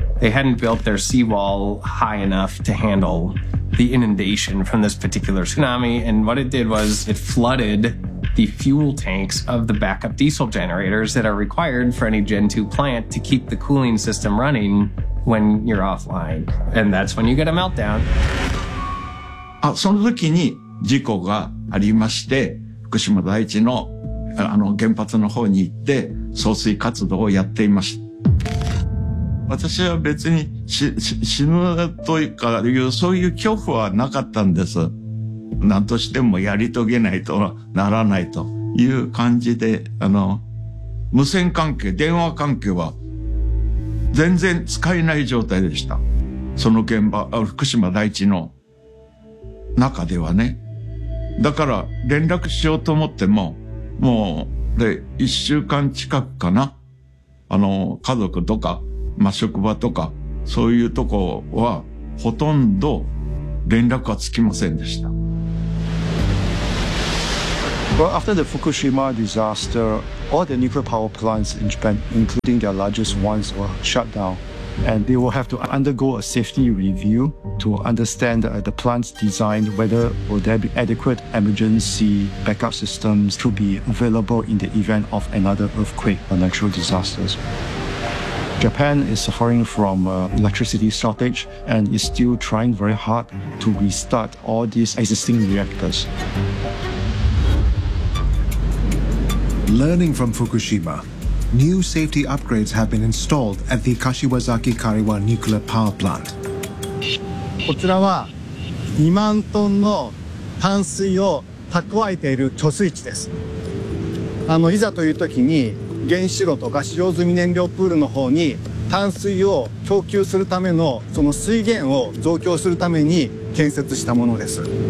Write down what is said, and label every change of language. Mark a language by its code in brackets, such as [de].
[en] They hadn't built their seawall high enough to handle the inundation from this particular tsunami. And what it did was it flooded the fuel tanks of the backup diesel generators that are required for any Gen 2 plant to keep the cooling system running when you're offline. And that's when you get a meltdown. [ja] あ、その時に事故がありまして、福島第一の、あの原発の方に行って、送水活動をやっていました。私は別に死ぬというか、そういう恐怖はなかったんです。何としてもやり遂げないとならないという感じで、あの、無線関係、電話関係は全然使えない状態でした。その現場、福島第一の、中ではね。だから連絡しようと思っても、もう、で、一週間近くかな。あの、家族とか、まあ、職場とか、そういうとこは、ほとんど連絡はつきませんでした。 [en] Well, after the Fukushima disaster, all the nuclear power plants in Japan, including their largest ones, were shut down. And they will have to undergo a safety review to understand the plant's design, whether will there be adequate emergency backup systems to be available in the event of another earthquake or natural disasters. Japan is suffering from electricity shortage and is still trying very hard to restart all these existing reactors. Learning from Fukushima,New safety upgrades have been installed at the Kashiwazaki Kariwa nuclear power plant. [ja] こちらは2万トンの淡水を蓄えている貯水池です。あの、いざという時に原子炉とか使用済み燃料プールの方に淡水を供給するためのその水源を増強するために建設したものです。